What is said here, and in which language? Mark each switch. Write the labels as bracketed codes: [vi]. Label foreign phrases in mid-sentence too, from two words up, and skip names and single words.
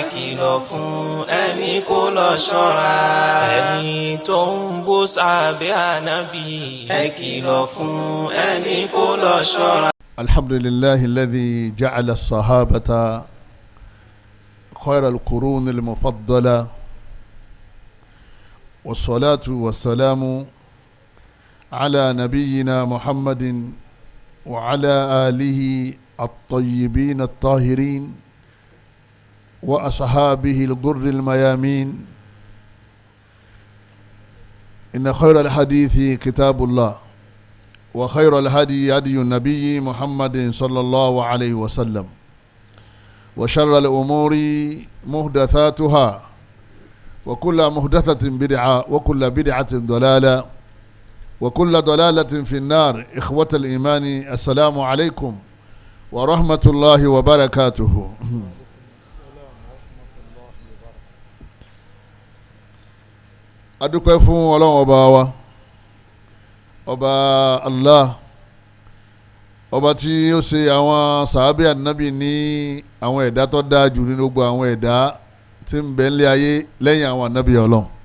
[yo] kìlọ̀ fún ẹni kó lọ ṣọ́ra. ẹni tó ń bú sábẹ́ ànábì ẹ kìlọ̀ fún ẹni kó lọ ṣọ́ra. [ar] الحمد لله الذي جعل الصحابة خير القرون المفضلة والصلاة والسلام على نبينا محمد وعلى آله الطيبين الطاهرين وأصحابه الغر الميامين. إن خير الحديث كتاب الله وخير الهدي هدي النبي محمد صلى الله عليه وسلم وشر الأمور محدثاتها وكل محدثة بدعة وكل بدعة ضلالة وكل ضلالة في النار. إخوة الإيمان، السلام عليكم ورحمة الله وبركاته. [yo] adúpẹ́ fún ọlọ́run ọba wa, ọba Allah, ọba tí ó ṣe àwọn sàábẹ́ ànábì ní àwọn ẹ̀dá tó dáa jù nínú gbogbo àwọn ẹ̀dá tí ń bẹ nílé ayé lẹ́yìn àwọn ànábì ọlọ́run.